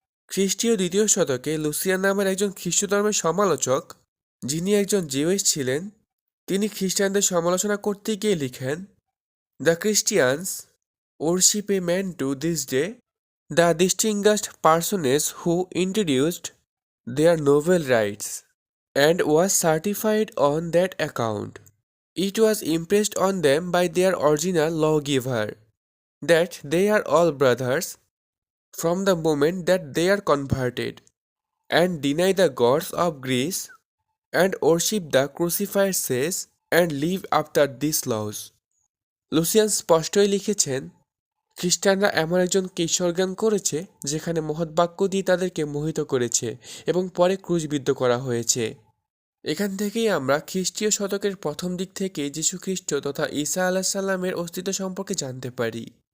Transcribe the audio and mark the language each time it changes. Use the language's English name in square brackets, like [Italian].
[Bangla] খ্রিস্টীয় দ্বিতীয় শতকে লুসিয়ান নামের একজন খ্রিস্ট ধর্মের সমালোচক, যিনি একজন জিউইশ ছিলেন, তিনি খ্রিস্টানদের সমালোচনা করতে গিয়ে লিখেন, [English] The Christians worship a man to this day, the distinguished personage who introduced their novel rights and was certified on that account. It was impressed on them by their original lawgiver that they are all brothers from the moment that they are converted and deny the gods of Greece and worship the crucified saints and live after these laws. [Bangla] Lucien স্পষ্টই লিখেছেন, খ্রিস্টানরা এমন একজনকে ঈশ্বরজ্ঞান করেছে যেখানে মহৎ বাক্য দিয়ে তাদেরকে মোহিত করেছে এবং পরে ক্রুশবিদ্ধ করা হয়েছে। এখান থেকেই আমরা খ্রিস্টীয় শতকের প্রথম দিক থেকে যীশুখ্রিস্ট তথা ঈসা আলাহিসাল্লামের অস্তিত্ব সম্পর্কে জানতে পারি।